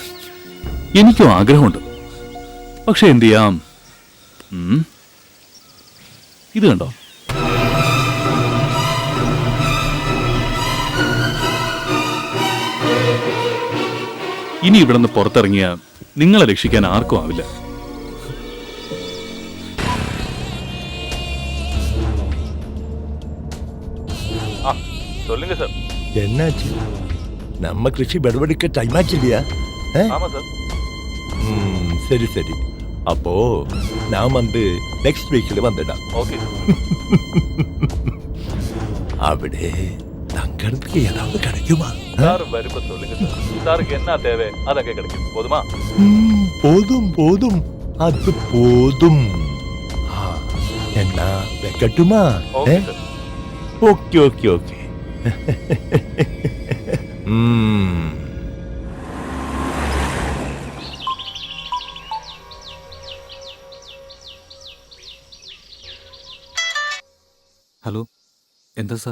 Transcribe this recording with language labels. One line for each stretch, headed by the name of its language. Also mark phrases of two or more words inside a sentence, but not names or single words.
Malayalam: എനിക്കും ആഗ്രഹമുണ്ട്. പക്ഷെ എന്ത് ചെയ്യാം? ഇത് കണ്ടോ? ഇനി ഇവിടെ നിന്ന് പുറത്തിറങ്ങിയ നിങ്ങളെ രക്ഷിക്കാൻ ആർക്കും ആവില്ല.
Tamil: சொல்லுங்க சார். என்னாச்சு? நம்ம கிருஷி விடுவெடுக்க டைம் ஆச்சு இல்லையா? ஆமா சார். சரி சரி. அப்போ நான் வந்து
English: next week
Tamil: வந்துடலாம். ஓகே. അവിടെ தங்கறதுக்கு ஏதாவது கிடைக்குமா? சார் வருப்ப சொல்லுங்க சார். சாருக்கு என்ன தேவை அதொക്കെ கிடைக்கும். போதுமா? போதும் போதும். அது போதும் என்னா வெக்கட்டுமா
English: okay okay okay
Malayalam: ഹലോ എന്താ സാർ?